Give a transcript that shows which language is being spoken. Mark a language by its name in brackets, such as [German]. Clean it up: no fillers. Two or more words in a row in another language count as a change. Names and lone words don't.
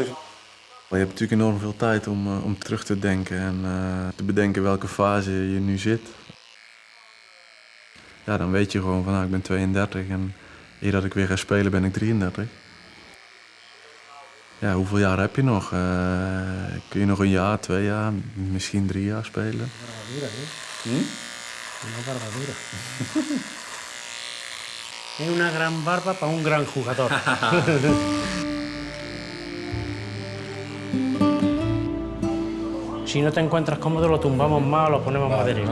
[Dutch] Maar je hebt natuurlijk enorm veel tijd om terug te denken en te bedenken welke fase je nu zit. Ja, dan weet je gewoon van nou, ik ben 32 en eer dat ik weer ga spelen ben ik 33. Ja, hoeveel jaar heb je nog? Kun je nog 1 jaar, 2 jaar, misschien 3 jaar spelen? [Spanish] Una barba dura. Es una gran barba para un gran jugador. Si no te encuentras cómodo, lo tumbamos más o lo ponemos más derecho.